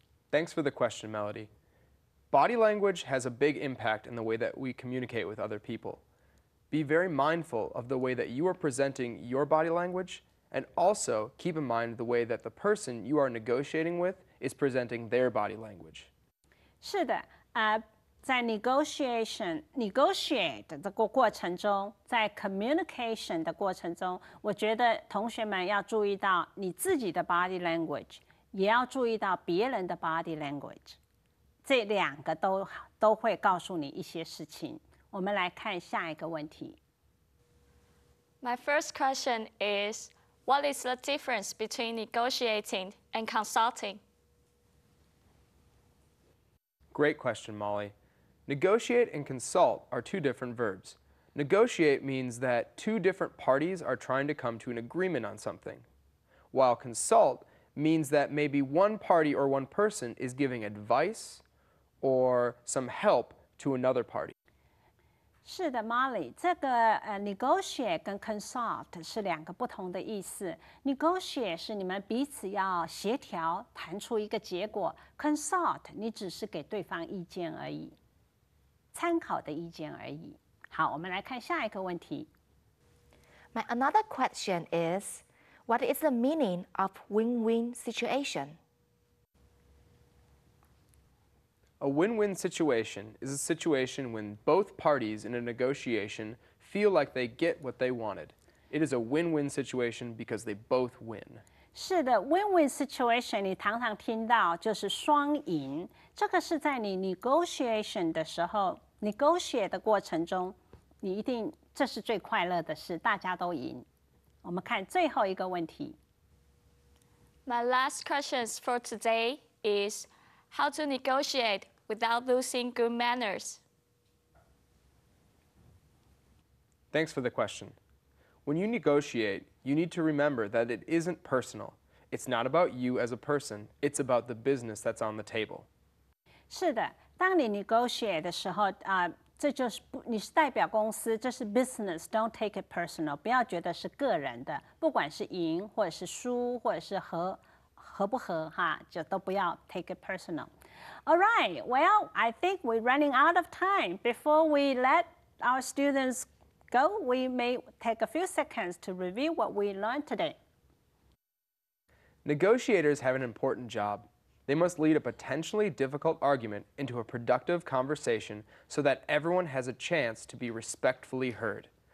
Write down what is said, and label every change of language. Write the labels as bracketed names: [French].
[English] Thanks for the question, Melody. Body language has a big impact in the way that we communicate with other people. Be very mindful of the way that you are presenting your body language, and also keep in mind the way that the person you are negotiating with is presenting their body language. [Chinese] 是的，在 negotiate 的过程中，在 communication 的过程中，我觉得同学们要注意到你自己的 body language， 也要注意到别人的 body language， 这两个都会告诉你一些事情。我们来看下一个问题。 [English] My first question is, what is the difference between negotiating and consulting? Great question, Molly. Negotiate and consult are two different verbs. Negotiate means that two different parties are trying to come to an agreement on something, while consult means that maybe one party or one person is giving advice or some help to another party. [Chinese] 是的 ，Molly， 这个negotiate 跟 consult 是两个不同的意思。 negotiate 是你们彼此要协调，谈出一个结果。 consult 你只是给对方意见而已，参考的意见而已。好，我们来看下一个问题。 [English] My another question is, what is the meaning of win-win situation? A win-win situation is a situation when both parties in a negotiation feel like they get what they wanted. It is a win-win situation because they both win. [Chinese] 是的 ，win-win situation 你常常听到就是双赢，这个是在你 negotiation 的时候 ，negotiate 的过程中，你一定这是最快乐的事，大家都赢。我们看最后一个问题。 [English] My last questions for today is, how to negotiate without losing good manners? Thanks for the question. When you negotiate, you need to remember that it isn't personal. It's not about you as a person. It's about the business that's on the table. [Chinese] 是的，当你 negotiate 的时候，这就是你是代表公司，这是 business， [English] don't take it personal， [Chinese] 不要觉得是个人的，不管是赢或者是输，或者是合不合哈，就都不要 [English] take it personal. All right, well, I think we're running out of time. Before we let our students go, we may take a few seconds to review what we learned today. Negotiators have an important job. They must lead a potentially difficult argument into a productive conversation so that everyone has a chance to be respectfully heard.